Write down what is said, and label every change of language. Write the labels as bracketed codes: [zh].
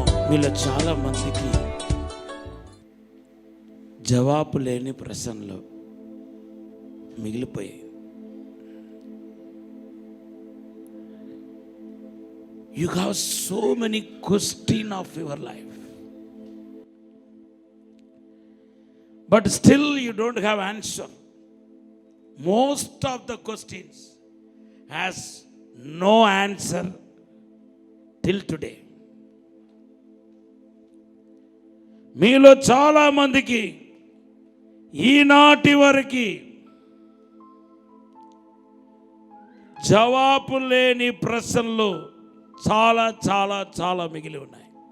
[te] మీలో చాలా మందికి జవాబు లేని ప్రశ్నలు మిగిలిపోయాయి. [en] You have so many questions of your life, but still you don't have answer. Most of the questions has no answer till today. [te] మీలో చాలా మందికి ఈనాటి వరకు జవాబు లేని ప్రశ్నలు చాలా చాలా చాలా మిగిలి ఉన్నాయి.